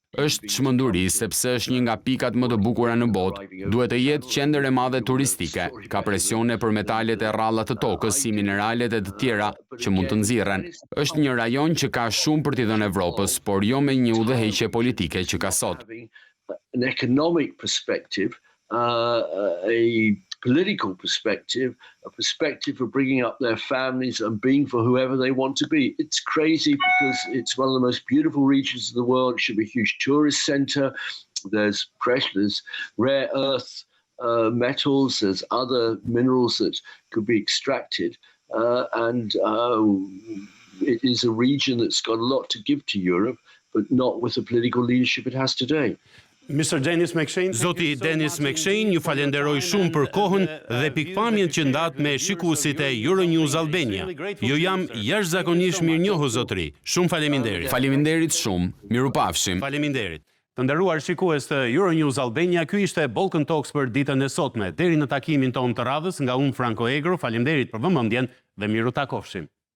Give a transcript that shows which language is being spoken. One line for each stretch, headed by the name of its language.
Albanian: Është çmenduri sepse është një nga pikat më të bukura në botë. Duhet të jetë qendër e madhe turistike. Ka presione për metalet e rralla të tokës si mineralet e të tjera që mund të nxirren. Është një rajon që ka shumë për t'i dhënë Evropës, por jo me një udhëheqje politike që ka sot.
English: An economic perspective, a political perspective, a perspective for bringing up their families and being for whoever they want to be. It's crazy because it's one of the most beautiful regions of the world. It should be a huge tourist center. There's precious, rare earth metals, there's other minerals that could be extracted. And it is a region that's got a lot to give to Europe, but not with the political leadership it has today.
Albanian: Zoti Dennis Mekshenj, ju falenderoj shumë për kohën dhe pikpamjen që ndat me shikuesit e Euronews Albania. Ju jam jashtëzakonisht mirënjohës zotëri. Shumë faleminderit. Faleminderit shumë. Mirupafshim. Faleminderit. Të nderuar shikues të Euronews Albania, ky ishte Balkan Talks për ditën e sotme. Deri në takimin tonë të radhës nga unë Franko Egro, faleminderit për vëmendjen dhe miru takofshim.